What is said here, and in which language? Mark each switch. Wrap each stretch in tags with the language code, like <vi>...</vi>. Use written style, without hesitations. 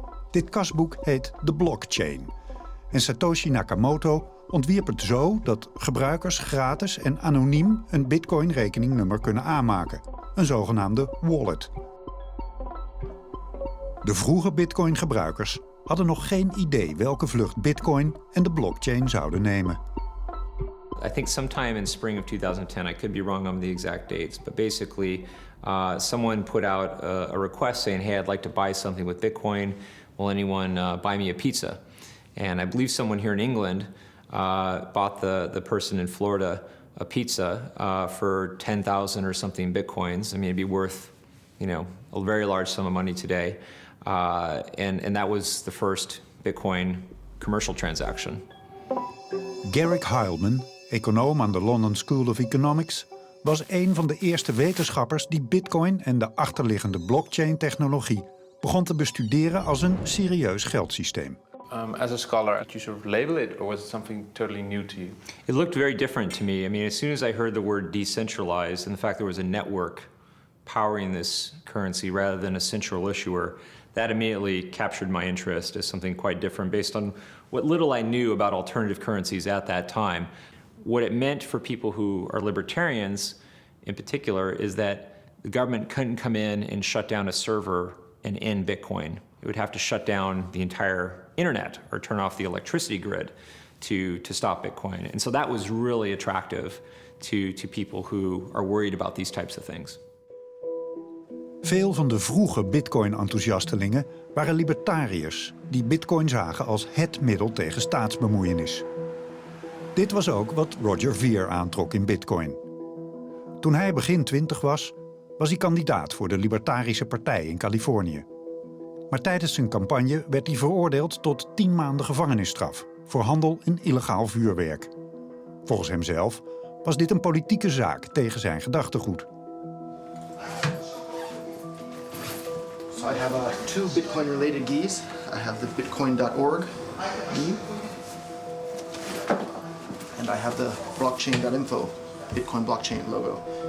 <nl>Dit kasboek heet de blockchain en Satoshi Nakamoto ontwierp het zo dat gebruikers gratis en anoniem een bitcoin-rekeningnummer kunnen aanmaken, een zogenaamde wallet. De vroege bitcoin-gebruikers hadden nog geen idee welke vlucht Bitcoin en de blockchain zouden nemen.</nl> <en>I think sometime in spring of 2010, I could be wrong on the exact dates, but basically someone put out a request saying, hey, I'd like to buy something with Bitcoin. Will anyone buy me a pizza? And I believe someone here in England bought the person in Florida a pizza for 10,000 or something Bitcoins. I mean, it'd be worth, a very large sum of money today. And that was the first Bitcoin commercial transaction. Garrick Heilman, econoom aan de London School of Economics, was een van de eerste wetenschappers die Bitcoin en de achterliggende blockchain-technologie begon te bestuderen als een serieus geldsysteem. As a scholar, did you sort of label it, or was it something totally new to you? It looked very different to me. I mean, as soon as I heard the word decentralized and the fact there was a network powering this currency rather than a central issuer, that immediately captured my interest as something quite different based on what little I knew about alternative currencies at that time. What it meant for people who are libertarians in particular is that the government couldn't come in and shut down a server and end Bitcoin. It would have to shut down the entire internet or turn off the electricity grid to stop Bitcoin. And so that was really attractive to people who are worried about these types of things.</en> <nl>Veel van de vroege Bitcoin-enthousiastelingen waren libertariërs die Bitcoin zagen als het middel tegen staatsbemoeienis. Dit was ook wat Roger Ver aantrok in Bitcoin. Toen hij begin 20 was hij kandidaat voor de Libertarische Partij in Californië. Maar tijdens zijn campagne werd hij veroordeeld tot 10 maanden gevangenisstraf voor handel in illegaal vuurwerk. Volgens hemzelf was dit een politieke zaak tegen zijn gedachtegoed.</nl> <en>So I have 2 Bitcoin-related geese. I have the bitcoin.org gee, and I have the blockchain.info Bitcoin blockchain logo.</en>